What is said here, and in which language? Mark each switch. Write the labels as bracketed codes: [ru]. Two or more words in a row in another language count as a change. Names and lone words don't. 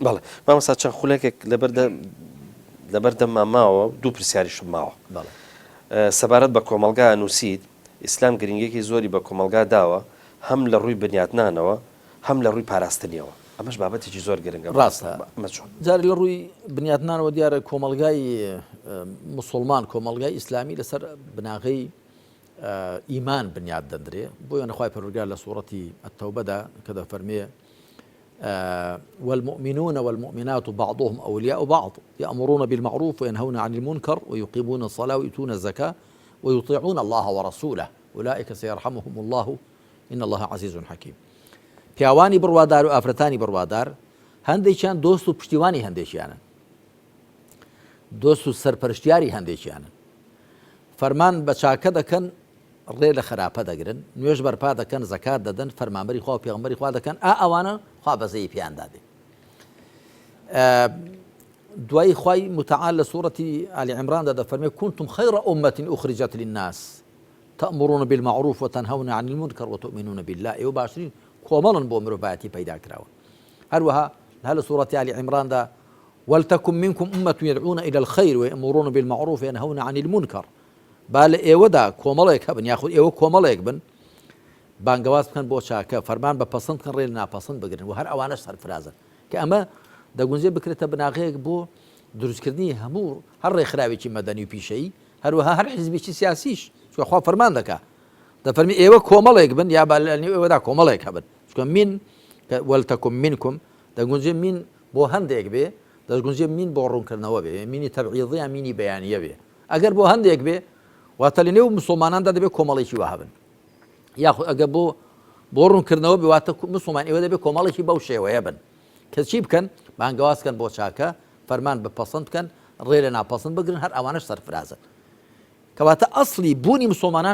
[ckb] بەڵێ مامەستا چەند خولێکێک لەبەردەممان ماوە دوو پرسیاریشم ماوە سەبارەت بە کۆمەلگا نووسیت ئیسلام گرنگێکی زۆری بە کۆمەلگا داوە هەم لە ڕووی بنیاتنانەوە هەم لە ڕووی پاراستنیەوە ئەمەش بابەتێکی زۆر گرنگە ڕاستە جارێ لە ڕووی بنیاتنانەوە دیارە کۆمەلگای مسلمان کۆمەلگای ئیسلامی لەسەر بناغی ئیمان بنیاد دەدرێ بۆیە نەخوای پەروەردگار لە سوورەتی التەوبەدا کە دەفەرمێ [ar] والمؤمنون والمؤمنات بعضهم أولياء بعض يأمرون بالمعروف وينهون عن المنكر ويقيمون الصلاة ويؤتون الزكاة ويطيعون الله ورسوله أولئك سيرحمهم الله إن الله عزيز حكيم [ckb] پیاوانی بڕوادار و ئافرەتانی بڕوادار هەندێکیان دۆست و پشتیوانی هەندێکیانن دۆست و سەرپەرشتیاری هەندێکیانن فەرمان بە چاکە دەکەن ڕێ لە خراپە دەگرن نوێژ بەرپا دەکەن زەکات دەدەن فەرمانبەری خوا و پێغەمبەری خوا دەکەن ئەوانە خوا بەزەیی پیان دادێ دوای خوای متعال لە سوورەتی آل عمران دەفەرمێ [ar] كنتم خير أمة أخرجت للناس تأمرون بالمعروف وتنهون عن المنكر وتؤمنون بالله [ckb] ئێوە باشترین کۆمەڵن بۆ مرۆڤایەتی پەیدا کراوە هەروەها لە سوورەتی آل عمراندا [ar] ولتكن منكم أمة يدعون إلى الخير ويأمرون بالمعروف وينهون عن المنكر [ckb] با لە ئێوەدا کۆمەڵێک هەبن یاخود ئێوە کۆمەڵێک بن بانگەواز بکەن بۆ چاکە فەرمان بە پەسەند بکەن ڕێ ناپەسەند بگرن و هەر ئەوانەش سەرفرازن کە ئەمە دەگونجێ بکرێتە بناغەیەک بۆ دروستکردنی هەموو هەر ڕێکخراوێکی مەدەنی و پیشەیی هەروەها هەر حیزبێکی سیاسیش چونکە خوا فەرمان دەکا دەفەرمی ئێوە کۆمەڵێک بن یا با لە نێو ئێوەدا کۆمەڵێک هەبن چونکە من [ar] ولتكن منكم [ckb] دەگونجێ من بۆ هەندێک بێ دەگونجێ من بۆ ڕوونکردنەوە بێ مینی تەبعیضی یا مینی بەیانیە بێ ئەگەر بۆ هەندێک بێ واتە لە نێو مسلماناندا دەبێت کۆمەڵێکی وا هەبن یاخود ئەگە بۆ ڕوونکردنەوە بێ واتە مسلمان ئێوە دەبێت کۆمەڵێکی بەو شێوەیە بن کە چی بکەن بانگەوازکەن بۆ چاکە فەرمان بپەسەند بکەن ڕێ لە ناپەسەند بگرن هەر ئەوانش سەرفرازن کەواتە ئەسڵی بوونی مسلمانان